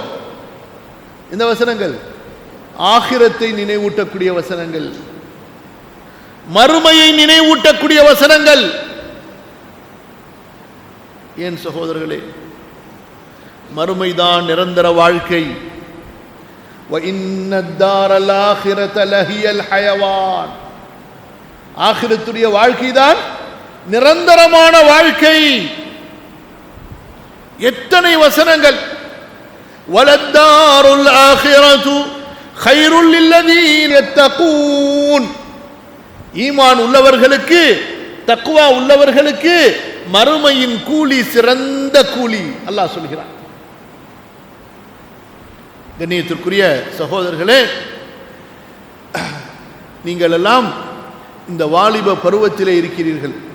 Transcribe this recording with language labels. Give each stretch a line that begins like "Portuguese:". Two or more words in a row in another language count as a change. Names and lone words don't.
Tamil: இந்த வசனங்கள் ஆகிரத்தை நினைவூட்டக்கூடிய வசனங்கள், மறுமையை நினைவூட்டக்கூடிய வசனங்கள். ஏன் சகோதரர்களே, மறுமைதான் நிரந்தர வாழ்க்கை.
Arabic: وَإِنَّ الدَّارَ الْآخِرَةَ لَهِيَ الْحَيَوَانُ,
Tamil: ஆகிரத்துடைய வாழ்க்கை தான் நிரந்தரமான வாழ்க்கை. எத்தனை வசனங்கள்!
Arabic: وَلَلدَّارُ الْآخِرَةُ خَيْرٌ لِلَّذِينَ يَتَّقُونَ,
Tamil: ஈமான் உள்ளவர்களுக்கு, தக்வா உள்ளவர்களுக்கு மறுமையின் கூலி சிறந்த கூலி அல்லாஹ் சொல்கிறான். கண்ணியத்திற்குரிய சகோதரர்களே, நீங்கள் எல்லாம் இந்த வாலிப பருவத்திலே இருக்கிறீர்கள்.